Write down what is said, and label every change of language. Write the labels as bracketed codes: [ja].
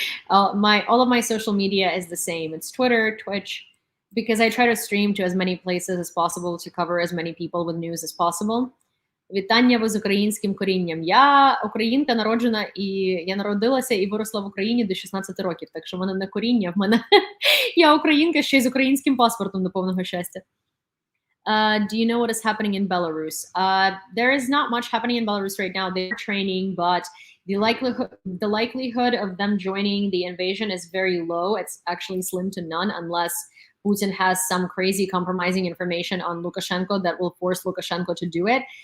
[en] All of my social media is the same. It's Twitter, Twitch, because I try to stream to as many places as possible to cover as many people with news as possible. [uk] Вітання ви з українським корінням. Я українка народжена, і я народилася і виросла в Україні до 16 років. Так що в мене не коріння, в мене я українка ще й з українським паспортом до повного щастя. [en] Do you know what is happening in Belarus? There is not much happening in Belarus right now. They're training, but the likelihood of them joining the invasion is very low. It's actually slim to none unless Putin has some crazy compromising information on Lukashenko that will force Lukashenko to do it.